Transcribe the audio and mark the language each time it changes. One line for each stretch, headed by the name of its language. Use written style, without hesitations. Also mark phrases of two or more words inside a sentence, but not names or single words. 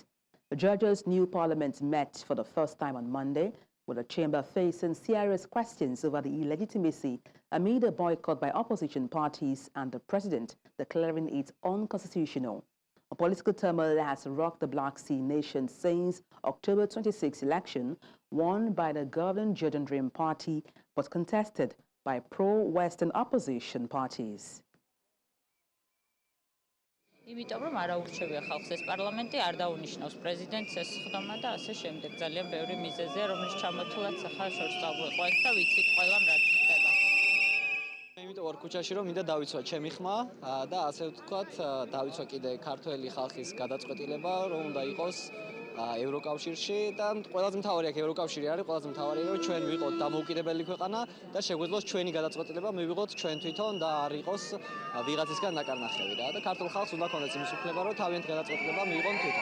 English: Georgia's new parliament met for the first time on Monday, with the chamber facing serious questions over the illegitimacy amid a boycott by opposition parties and the president declaring it unconstitutional. A political turmoil has rocked the Black Sea nation since October 26 election, won by the governing Georgian Dream Party, but contested by pro-Western opposition parties.
Georgian: იმიტომ რომ არ აურჩევია ხალხს ეს პარლამენტი არ დაუნიშნავს პრეზიდენტს ეს ხდომა და ასე შემდეგ ძალიან ბევრი მიზეზია რომლის ჩამოთვლაც ახლა შორს წაგვიყვანს და ვიცით ყველამ რაც ხდება. იმიტომ ვარ ქუჩაში რომ მინდა დავიცვა ჩემი ხმა და ასე ვთქვათ დავიცვა კიდე ქართველი ხალხის გადაწყვეტილება რომ უნდა იყოს ევროკავშირში და ყველაზე მთავარი აქ ევროკავშირი არის ყველაზე მთავარი რომ ჩვენ ვიყოთ დამოუკიდებელი ქვეყანა და შეგვეძლოს ჩვენი გადაწყვეტილება მივიღოთ ჩვენ თვითონ და არ იყოს ვიღაცისგან ნაკარნახევი რა და ქართულ ხალხს უნდა ქონდეს იმის უფლება რომ თავიანთი გადაწყვეტილება მიიღონ თვითონ.